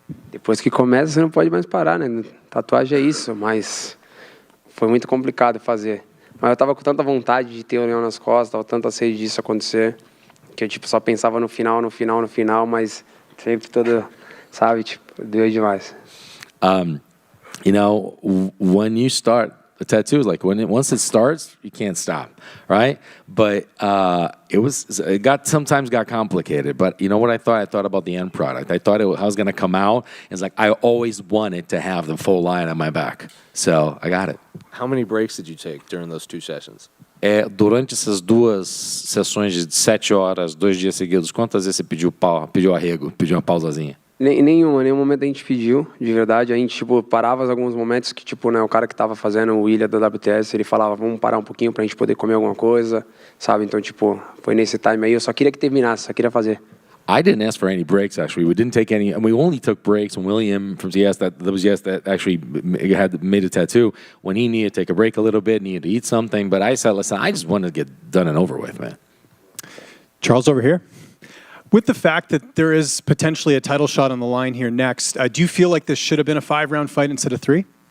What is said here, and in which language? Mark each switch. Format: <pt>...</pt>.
<pt>Depois que começa, você não pode mais parar, né? Tatuagem é isso, mas foi muito complicado fazer. Mas eu tava com tanta vontade de ter o leão nas costas, tava tanta sede disso acontecer, que eu só pensava no final, mas sempre todo, sabe, doeu demais.</pt> <en>You know, when you start A tattoo is like once it starts, you can't stop, right? But it sometimes got complicated. But you know what I thought? I thought about the end product. I thought I was going to come out. It's like I always wanted to have the full line on my back. So I got it. How many breaks did you take during those 2 sessions?</en> <pt>Durante essas 2 sessões de 7 horas, 2 dias seguidos, quantas vezes você pediu arrego, pediu uma pausazinha? Nenhum momento a gente pediu, de verdade. A gente, tipo, parava alguns momentos que, tipo, né, o cara que tava fazendo o William da WTS, ele falava, vamos parar um pouquinho pra gente poder comer alguma coisa, sabe? Então, tipo, foi nesse time aí. Eu só queria que terminasse, só queria fazer.</pt> <en>I didn't ask for any breaks, actually. We didn't take any. And we only took breaks when William from ZS, that actually had made a tattoo, when he needed to take a break a little bit, needed to eat something. But I said, listen, I just wanted to get done and over with, man. Charles, over here. With the fact that there is potentially a title shot on the line here next, do you feel like this should have been a 5-round fight instead of 3?</en>